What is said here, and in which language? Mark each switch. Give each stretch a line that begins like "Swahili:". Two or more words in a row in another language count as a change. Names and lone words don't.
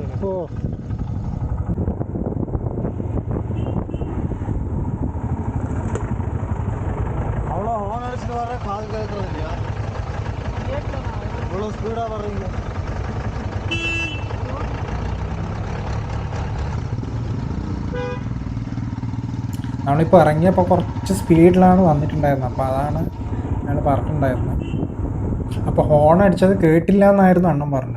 Tamil: ஓ அவ்வளோ ஹோன் அடிச்சுட்டு வர காது கேட்கறது இல்லையா? இவ்வளோ ஸ்பீடாக வர்றீங்க.
Malayalam: നമ്മളിപ്പോൾ ഇറങ്ങിയപ്പോൾ കുറച്ച് സ്പീഡിലാണ് വന്നിട്ടുണ്ടായിരുന്നത്. അപ്പോൾ അതാണ് ഞങ്ങൾ പറഞ്ഞിട്ടുണ്ടായിരുന്നത്. അപ്പോൾ ഹോൺ അടിച്ചത് കേട്ടില്ല എന്നായിരുന്നു അണ്ണൻ പറഞ്ഞത്.